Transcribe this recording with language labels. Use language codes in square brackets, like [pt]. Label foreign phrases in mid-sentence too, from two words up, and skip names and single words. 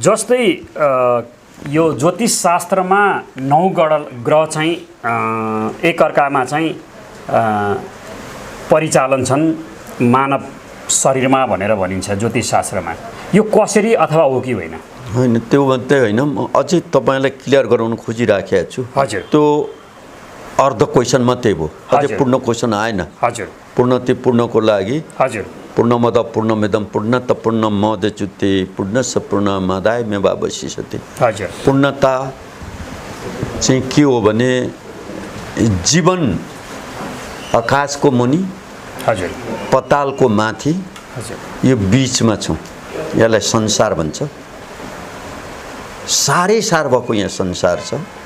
[ne] जस्तै यो ज्योतिष शास्त्रमा 9 ग्रह चाहिँ एकअर्कामा चाहिँ परिचालन छन् मानव शरीरमा भनेर भनिन्छ ज्योतिष शास्त्रमा। यो कसरी अथवा हो कि होइन? होइन, त्यो मात्रै होइन, म अझै तपाईँलाई क्लियर गराउन खोजिराखेको छु। हजुर। त्यो अर्ध क्वेसन मात्रै भयो, अझै पूर्ण क्वेसन आएन। हजुर। पूर्णको लागि हजुर। [sa] पूर्णमद पूर्णमिदं पूर्णत पूर्णमुदच्यते पूर्णस्य पूर्णमादाय मेवावशिष्यते। [ne] हजुर। पूर्णता चाहिँ के हो भने जीवन आकाशको मुनि, हजुर, पतालको माथि, हजुर, यो बीचमा छौँ, यसलाई संसार भन्छ। साह्रै सार भएको यहाँ संसार छ।